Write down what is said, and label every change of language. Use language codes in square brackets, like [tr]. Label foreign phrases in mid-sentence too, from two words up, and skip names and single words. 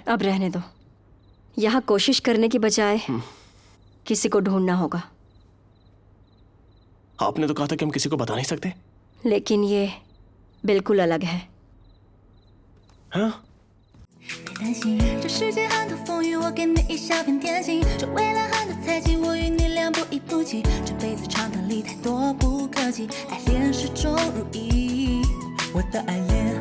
[hi] अब रहने दो, यहाँ कोशिश करने की बजाय किसी को ढूंढना होगा। आपने तो कहा था कि हम किसी को बता नहीं सकते। लेकिन ये बिल्कुल अलग है। हाँ? [zh] 担心这世界很多风雨，我给你一小片天心。这未来很多猜忌，我与你俩不离不弃。这辈子长短里太多不可及，爱恋始终如一。我的爱恋